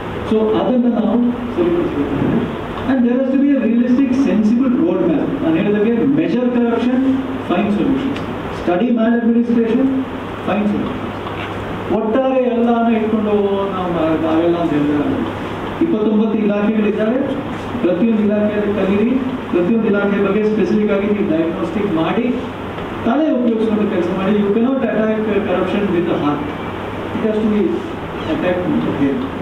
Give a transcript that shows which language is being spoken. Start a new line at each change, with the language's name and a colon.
Kannada: So ಅದನ್ನು ನಾವು ಸರಿಪಡಿಸಬೇಕು.
English: And there has to be a realistic, sensible roadmap.
Kannada: ನಾನು ಹೇಳಿದಾಗೆ
English: measure corruption, find solutions. Study maladministration, find solutions.
Kannada: ಒಟ್ಟಾರೆ ಎಲ್ಲಾನು ಇಟ್ಕೊಂಡು ನಾವೆಲ್ಲ ಅಂತ ಹೇಳಿದ್ರೆ 29 ಇಲಾಖೆಗಳಿದ್ದಾರೆ. ಪ್ರತಿಯೊಂದು ಇಲಾಖೆಯಲ್ಲಿ ಕಲೀರಿ, ಪ್ರತಿಯೊಂದು ಇಲಾಖೆ ಬಗ್ಗೆ ಸ್ಪೆಸಿಫಿಕ್ ಆಗಿ ನೀವು ಡಯಾಗ್ನೋಸ್ಟಿಕ್ ಮಾಡಿ ತಲೆ ಉಪಯೋಗಿಸ್ಕೊಂಡು ಕೆಲಸ ಮಾಡಿ.
English: You cannot attack corruption with the heart. It has to be attack
Kannada: ಹೇಳಿ.